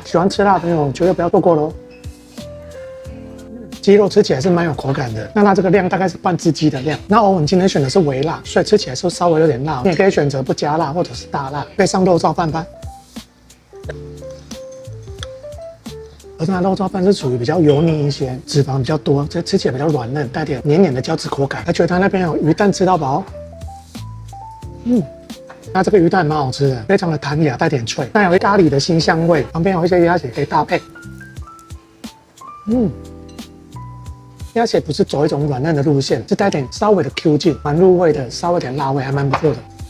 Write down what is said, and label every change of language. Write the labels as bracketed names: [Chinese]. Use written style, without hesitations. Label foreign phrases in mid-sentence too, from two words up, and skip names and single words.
[Chinese] 喜歡吃辣的朋友絕對不要錯過嘍。雞肉吃起來是蠻有口感的，那它這個量大概是半只雞的量。那歐文今天選的是微辣，所以吃起來是稍微有點辣。你也可以選擇不加辣或者是大辣。配上肉燥飯吧。而它肉燥飯是屬於比較油膩一些，脂肪比較多，這吃起來比較軟嫩，帶點黏黏的膠質口感。而且它那邊有魚蛋吃到飽，那這個魚蛋蠻好吃的，非常的彈牙，帶點脆。那有咖喱的辛香味，旁邊有一些鴨血可以搭配。鴨血不是走一種軟嫩的路線，是帶點稍微的 Q 勁，蠻入味的，稍微點辣味還蠻不錯的。